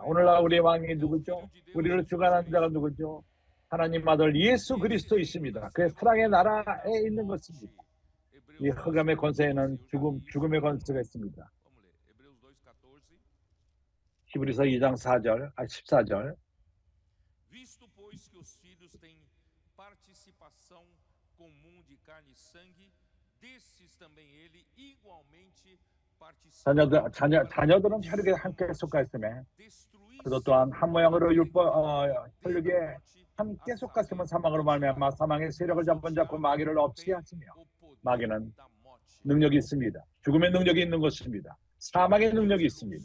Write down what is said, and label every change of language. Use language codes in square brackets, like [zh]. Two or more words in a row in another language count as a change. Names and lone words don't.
[ko] 오늘날 우리의 왕이 누구죠? 우리를 주관하는 자가 누구죠? 하나님 아들 예수 그리스도이십니다. 그의 사랑의 나라에 있는 것입니다. 이 흑암의 권세에는 죽음의 권세가 있습니다. 히브리서 2장 14절 [pt] Visto, pois, que os filhos têm participação comum de carne e sangue, destes também ele igualmente participa. [ko] 자녀들은 혈육에 함께 속하 있으며 그도 또한 한 모양으로 혈육에 함께 속하시면 사망으로 말미암아 사망의 세력을 잡은 자고 마귀를 없이 하시며 마귀는 능력이 있습니다. 죽음의 능력이 있는 것입니다. 사망의 능력이 있습니다.